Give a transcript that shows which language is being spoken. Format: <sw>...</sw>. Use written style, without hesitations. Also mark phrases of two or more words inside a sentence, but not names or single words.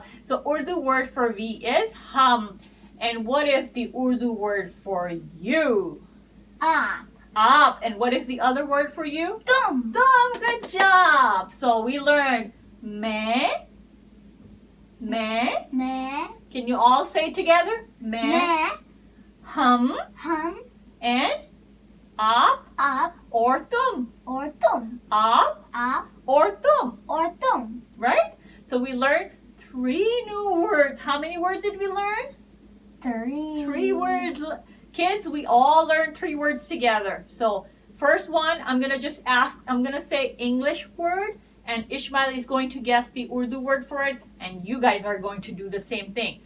<en>So Urdu word for we is hum. And what is the Urdu word for you? Aap. Aap. And what is the other word for you? Tum. Tum, good job. So we learned me. Can you all say together? Me. Hum. Hum. And aap Aap. or tum. Or tum. Aap Aap. or tum. Or tum. Right? So we learned 3 new words. How many words did we learn? 3. 3 words. Kids, we all learned 3 words together. So first one, I'm going to say English word, and Ishmael is going to guess the Urdu word for it, and you guys are going to do the same thing.</en>